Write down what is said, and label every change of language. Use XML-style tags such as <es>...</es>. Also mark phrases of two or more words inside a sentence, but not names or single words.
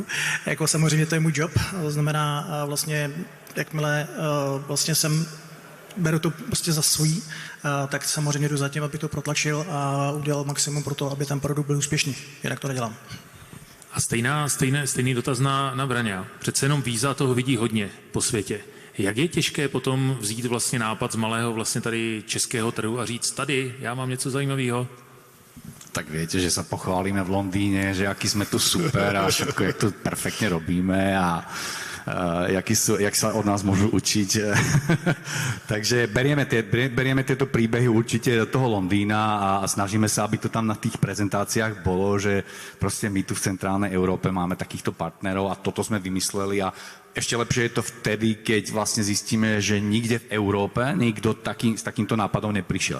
<cs>Jako samozřejmě to je můj job, to znamená vlastně, jakmile vlastně beru to prostě za svůj, tak samozřejmě jdu za tím, aby to protlačil a udělal maximum pro to, aby ten produkt byl úspěšný. Jinak to nedělám. A stejný dotaz na Braňa. Přece jenom Víza toho vidí hodně po světě. Jak je těžké potom vzít vlastně nápad z malého vlastně tady českého trhu a říct tady, já mám něco zajímavého?</cs> <sk>Tak viete, že sa pochválíme v Londýne, že aký sme tu super a všetko, jak to perfektne robíme a jak sa od nás môžu učiť. Takže berieme tieto príbehy určite do toho Londýna a snažíme sa, aby to tam na tých prezentáciách bolo, že proste my tu v centrálnej Európe máme takýchto partnerov a toto sme vymysleli a ešte lepšie je to vtedy, keď vlastne zistíme, že nikde v Európe nikto s takýmto nápadom neprišiel.</sk>